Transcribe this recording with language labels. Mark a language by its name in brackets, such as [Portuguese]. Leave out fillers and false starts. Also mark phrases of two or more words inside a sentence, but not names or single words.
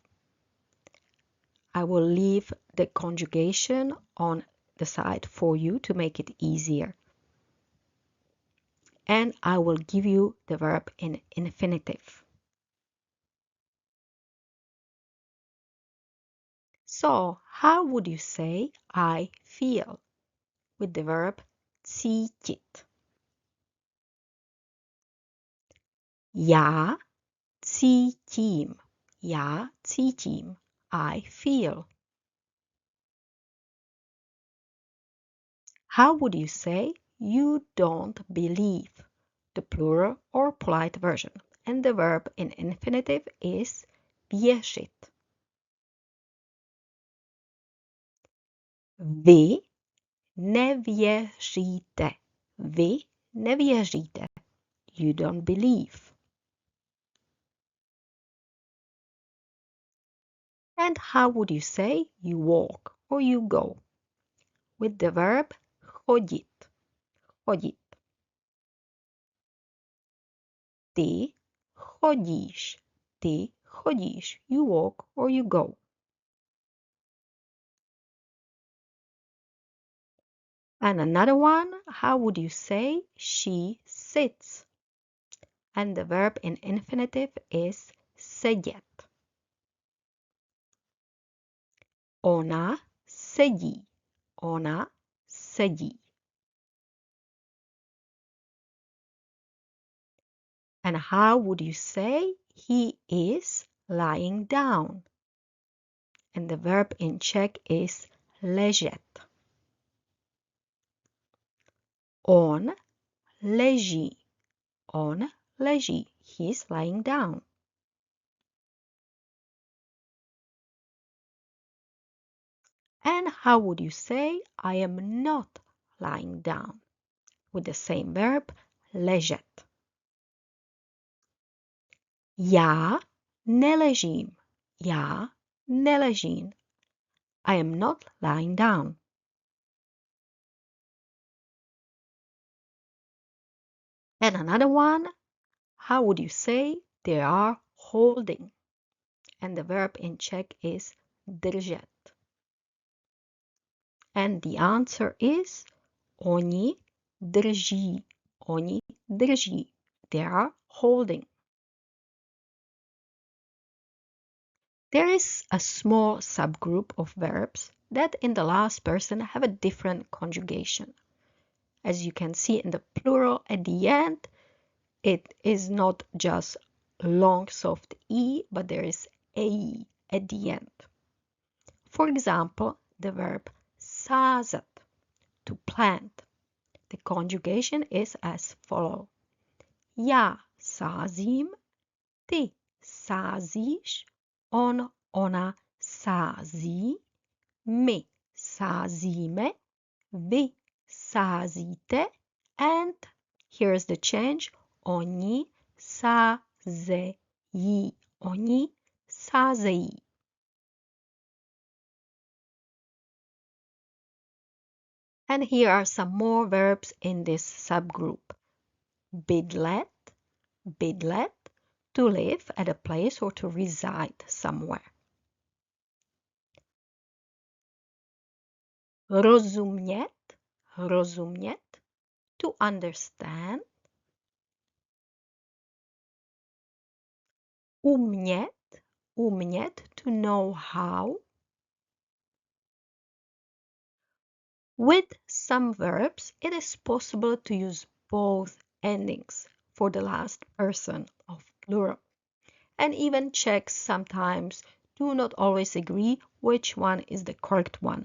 [English] I will leave the conjugation on the side for you to make it easier. And I will give you the verb in infinitive. So, how would you say I feel with the verb cítit? [Czech] Já cítím. Já cítím. [English] I feel. How would you say you don't believe? The plural or polite version. And the verb in infinitive is věřit. [Czech] Vy nevěříte. Vy nevěříte. [English] You don't believe. And how would you say you walk or you go? With the verb chodit. [Czech] Chodit. Ty chodíš. Ty chodíš. [English] You walk or you go. And another one, how would you say she sits? And the verb in infinitive is sedět. [Czech] Ona sedí. Ona sedí. [English] And how would you say he is lying down? And the verb in Czech is ležet. [Czech] On leží. On leží. [English] He's lying down. And how would you say I am not lying down? With the same verb, ležet. [Czech] Já neležím. Já neležím. [English] I am not lying down. And another one, how would you say they are holding? And the verb in Czech is držet. And the answer is [Czech] oni drží. Oni drží. [English] They are holding. There is a small subgroup of verbs that in the last person have a different conjugation. As you can see in the plural at the end, it is not just long soft E, but there is AE at the end. For example, the verb sázet, to plant. The conjugation is as follows. [Czech] Já sázím, ty sázíš, on, ona sází, my sázíme, vy sázíte, [English] and here's the change, [Czech] oni sázejí. Oni sázejí. [English] And here are some more verbs in this subgroup. [Czech] Bydlet, bydlet, [English] to live at a place or to reside somewhere. [Czech] Rozumět, rozumět, [English] to understand. [Czech] Umět, umět, [English] to know how. With some verbs, it is possible to use both endings for the last person of plural. And even Czechs sometimes do not always agree which one is the correct one.